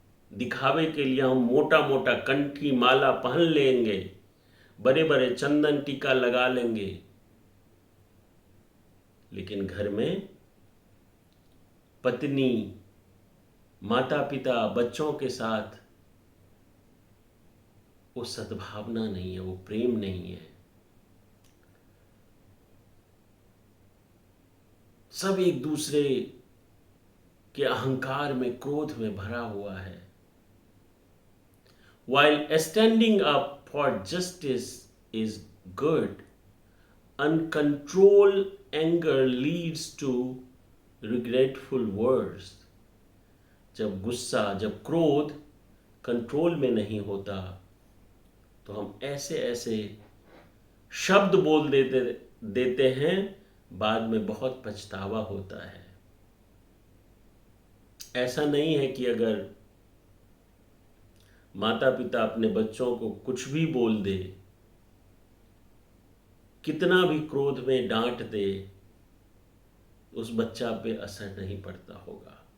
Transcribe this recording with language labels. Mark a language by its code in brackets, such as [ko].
[hi] दिखावे के लिए हम मोटा मोटा कंठी माला पहन लेंगे, बड़े बड़े चंदन टीका लगा लेंगे, लेकिन घर में पत्नी, माता पिता, बच्चों के साथ वो सद्भावना नहीं है, वो प्रेम नहीं है। सब एक दूसरे के अहंकार में, क्रोध में भरा हुआ है। [en] While standing up for justice is good, uncontrolled anger leads to regretful words. [hi] जब गुस्सा, जब क्रोध कंट्रोल में नहीं होता, तो हम ऐसे ऐसे शब्द बोल देते हैं, बाद में बहुत पछतावा होता है। ऐसा नहीं है कि अगर माता पिता अपने बच्चों को कुछ भी बोल दे, कितना भी क्रोध में डांट दे, उस बच्चा पे असर नहीं पड़ता होगा।